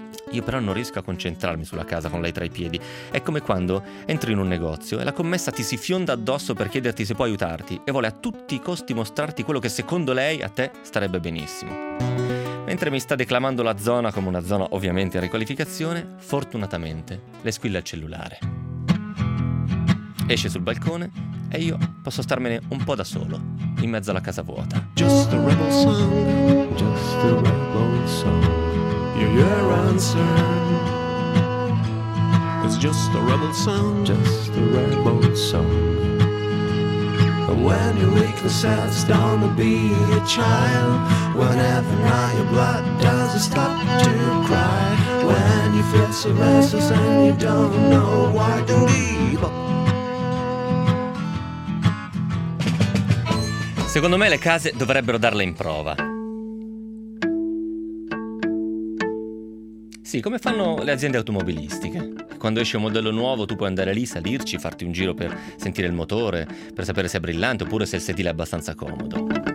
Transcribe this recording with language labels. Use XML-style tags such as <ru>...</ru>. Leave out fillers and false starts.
<it>Io però non riesco a concentrarmi sulla casa con lei tra i piedi. È come quando entri in un negozio e la commessa ti si fionda addosso per chiederti se può aiutarti e vuole a tutti i costi mostrarti quello che secondo lei a te starebbe benissimo. Mentre mi sta declamando la zona come una zona ovviamente in riqualificazione, fortunatamente le squilla il cellulare. Esce sul balcone e io posso starmene un po' da solo, in mezzo alla casa vuota.</it> <en>Just a rebel song, just a rebel song. Your answer. It's just a rebel song, just a rebel song. And when your weakness sets down to be a child, whenever now your blood doesn't stop to cry, when you feel so restless and you don't know why to leave.</en> <it>Secondo me le case dovrebbero darle in prova. Sì, come fanno le aziende automobilistiche. Quando esce un modello nuovo tu puoi andare lì, salirci, farti un giro per sentire il motore, per sapere se è brillante oppure se il sedile è abbastanza comodo.</it>